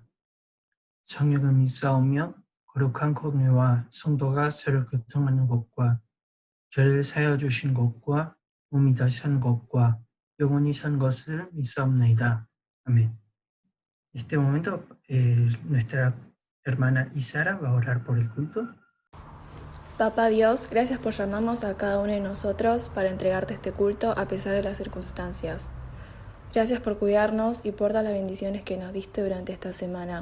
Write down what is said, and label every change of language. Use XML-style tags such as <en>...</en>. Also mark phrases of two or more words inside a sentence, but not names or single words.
<ko>성령을 믿사오며 거룩한 공회와 성도가 서로 교통하는 것과 죄를 사하여 주신 것과 몸이 다시 산 것과 영원히 산 것을 믿사옵나이다.</ko> <es>Amén. En este momento, nuestra hermana Isara va a orar por el culto. Papá Dios, gracias por llamarnos a cada uno de nosotros para entregarte este culto a pesar de las circunstancias. Gracias por cuidarnos y por dar las bendiciones que nos diste durante esta semana.</es>